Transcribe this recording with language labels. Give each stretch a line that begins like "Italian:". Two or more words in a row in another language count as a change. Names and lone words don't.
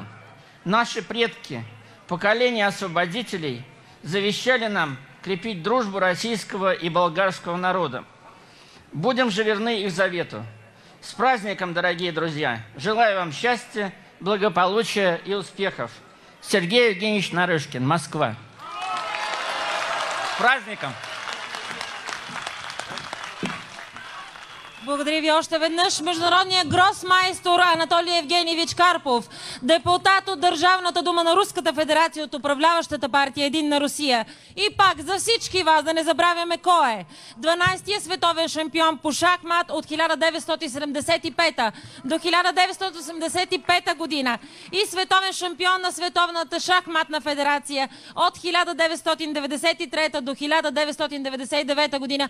Russian: Наши предки, поколения освободителей, завещали нам крепить дружбу российского и болгарского народа. Будем же верны их завету. С праздником, дорогие друзья! Желаю вам счастья, благополучия и успехов. Сергей Евгеньевич Нарышкин, Москва. С праздником!
Bulgarian: Благодаря ви още веднъж. Международният гросмайстор Анатолий Евгеньевич Карпов, депутат от Държавната дума на Руската федерация от управляващата партия Единна Русия. И пак за всички вас да не забравяме кой е. 12-тият световен шампион по шахмат от 1975 до 1985 година и световен шампион на Световната шахматна федерация от 1993 до 1999 година.